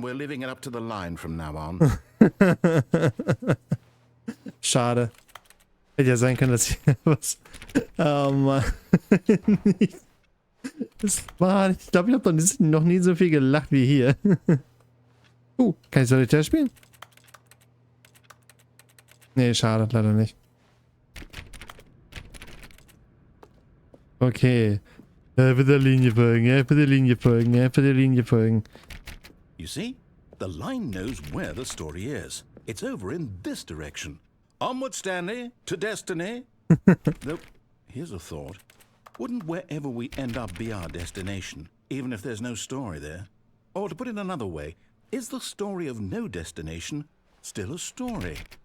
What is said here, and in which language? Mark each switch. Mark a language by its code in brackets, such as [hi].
[en] We're leaving it up to the line from now on. [de] Schade. Hätte ja sein können, dass ich was... Oh Mann. Das war... Ich glaube, ich habe noch nie so viel gelacht wie hier. Kann ich Solitär spielen? Nee, schade, leider nicht. Okay. Bitte Linie folgen, bitte Linie folgen, bitte Linie folgen. [en] You see? The line knows where the story is. It's over in this direction. Onward, Stanley, to destiny. Though, here's a thought. Wouldn't wherever we end up be our destination, even if there's no story there? Or to put it another way, is the story of no destination still a story?